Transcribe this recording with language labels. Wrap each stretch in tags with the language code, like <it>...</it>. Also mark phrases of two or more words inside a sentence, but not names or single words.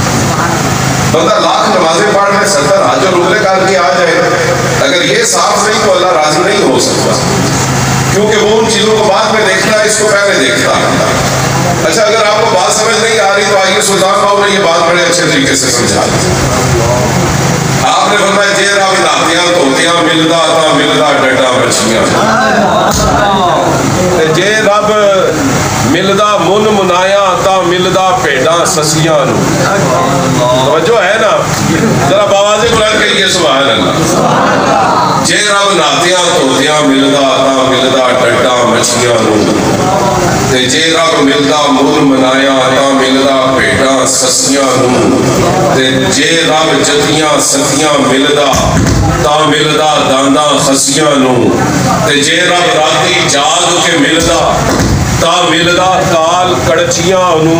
<ur>بندہ لاکھ نمازیں پڑھ لے 70 حج اور عمرے کر کے آ جائے، اگر یہ صاف نہیں تو اللہ راضی نہیں ہو سکتا، کیونکہ وہ ان چیزوں کو بعد میں دیکھتا ہے، اس کو پہلے دیکھتا ہے. اچھا اگر آپ کو بات سمجھ نہیں آ رہی تو آئیے سلطان باؤ نے یہ بات بڑے اچھے طریقے سے سمجھا دی. آپ نے فرمایا</ur> <pa>جے رب ناتیاں دھوتیاں ملدا تا ملدا ڈڈا بچیاں، جے رب ملدا من منایا تا ملدا پیڈاں سسیاں نو.</pa> <ur>توجہ ہے نا، ذرا باواز بلند کریے</ur> <ar>سبحان اللہ.</ar> <pa>جے رب ناتیاں دھوتیاں ملدا تا ملدا ڈڈا مچھیاں نو، تے جے رب ملدا من منایا تا ملدا پیڈاں سسیاں نو، تے جے رب جتیاں ستیاں ملدا تا ملدا دانداں خسیاں نو، تے جے رب راتی جاگ کے ملدا تا ملدا کال کڑچیاں نو.</pa>